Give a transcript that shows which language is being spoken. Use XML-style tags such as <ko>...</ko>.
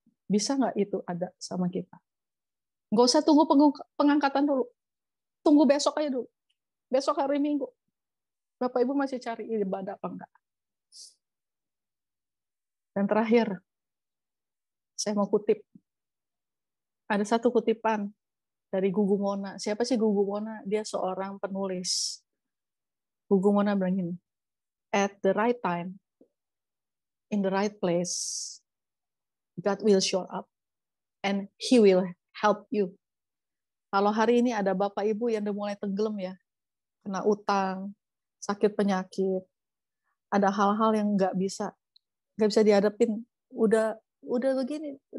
<id>Bisa nggak itu ada sama kita? Nggak usah tunggu pengangkatan dulu. Tunggu besok aja dulu. Besok hari Minggu. Bapak Ibu masih cari ibadah apa enggak? Dan terakhir, saya mau kutip. Ada satu kutipan dari Gugu Mona. Siapa sih Gugu Mona? Dia seorang penulis.</id> <en>Gugu Mona</en> <id>bilang gini,</id> <en>at the right time, in the right place, God will show up and He will help you.</en> <id>Kalau hari ini ada Bapak Ibu yang udah mulai tenggelam ya, kena utang, sakit penyakit, ada hal-hal yang nggak bisa dihadapin, udah begini.</id>